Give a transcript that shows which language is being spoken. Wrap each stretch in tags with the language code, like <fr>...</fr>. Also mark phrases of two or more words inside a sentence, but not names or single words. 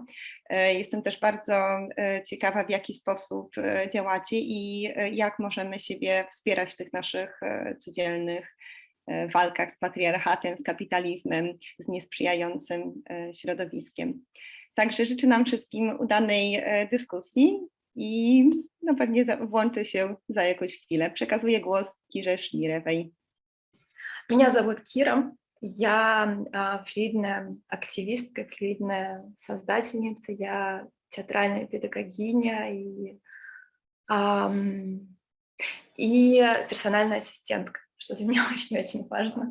<pl>Jestem też bardzo ciekawa, w jaki sposób działacie i jak możemy siebie wspierać w tych naszych codziennych walkach z patriarchatem, z kapitalizmem, z niesprzyjającym środowiskiem. Także życzę nam wszystkim udanej dyskusji i no pewnie włączę się za jakąś chwilę. Przekazuję głos Kirze Szмиревой.</pl> <ru>Меня зовут Кира, я флюидная активистка, флюидная создательница, я театральная педагогиня и персональная ассистентка, что для меня очень-очень важно.</ru>